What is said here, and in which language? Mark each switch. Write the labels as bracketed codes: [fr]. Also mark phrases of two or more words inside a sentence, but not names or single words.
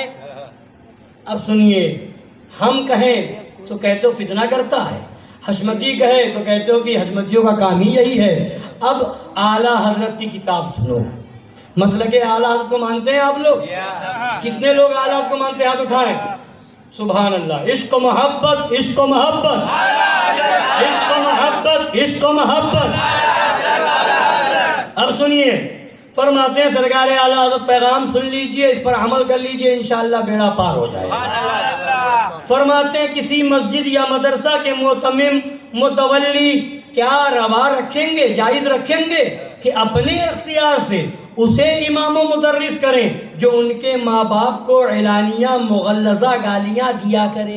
[ur] اب سنیے، ہم کہیں تو کہتے ہو فتنہ کرتا ہے، حشمتی کہے تو کہتے ہو کہ حشمتیوں کا کام ہی یہی ہے۔ اب اعلیٰ حضرت کی کتاب سنو، مسلک اعلیٰ حضرت کو مانتے ہیں آپ لوگ؟ کتنے لوگ اعلیٰ حضرت کو مانتے ہیں؟ ہاتھ اٹھائیں۔ سبحان اللہ، عشق و محبت، عشق و محبت، عشق و محبت، عشق و محبت۔ اب سنیے، فرماتے ہیں سرکار اعلیٰ حضرت پیغام سن لیجئے، اس پر عمل کر لیجئے، انشاءاللہ بیڑا پار ہو جائے گا۔ فرماتے ہیں کسی مسجد یا مدرسہ کے معتمم متولی کیا روا رکھیں گے، جائز رکھیں گے کہ اپنے اختیار سے اسے امام و مدرس کریں جو ان کے ماں باپ کو اعلانیہ مغلظہ گالیاں دیا کرے؟